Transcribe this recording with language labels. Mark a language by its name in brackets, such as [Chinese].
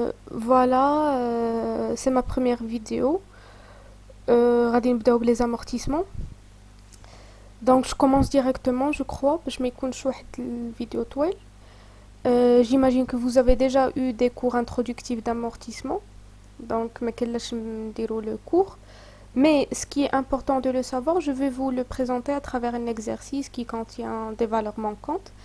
[French] Voilà, c'est ma première vidéo. [Arabic] غادي نبداو بلي amortissements. [French] Donc, je commence directement, je crois, [Arabic] باش ما يكونش واحد الفيديو طويل. [French] J'imagine que vous avez déjà eu des cours introductifs d'amortissement. Donc, [Arabic] ما كاينلاش نديرو [French] le cours. Mais ce qui est important de le savoir, je vais vous le présenter à travers un exercice qui contient des valeurs manquantes.